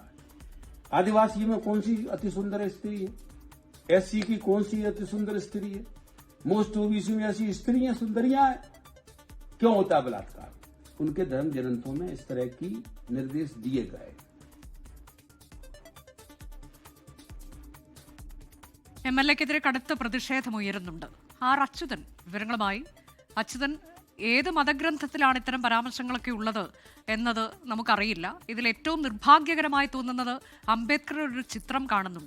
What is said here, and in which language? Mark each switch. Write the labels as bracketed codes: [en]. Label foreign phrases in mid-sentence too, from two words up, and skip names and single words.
[hi] आदिवासी में कौन सी अति सुंदर स्त्री है? SC की कौन सी अति सुंदर स्त्री है? [en] most OBC [hi] में ऐसी स्त्रियां सुंदरियां हैं. क्यों होता है बलात्कार? उनके धर्म ग्रंथों में इस तरह की निर्देश दिए गए. [ml] MLAക്കെതിരെ കടുത്ത പ്രതിഷേധമുയരുന്നുണ്ട്. ആർ അച്യുതൻ വിവരങ്ങളുമായി. അച്യുതൻ, ഏത് മതഗ്രന്ഥത്തിലാണ് ഇത്തരം പരാമർശങ്ങളൊക്കെ ഉള്ളത് എന്നത് നമുക്കറിയില്ല. ഇതിൽ ഏറ്റവും നിർഭാഗ്യകരമായി തോന്നുന്നത് അംബേദ്കറുടെ ഒരു ചിത്രം കാണുന്നുണ്ട്.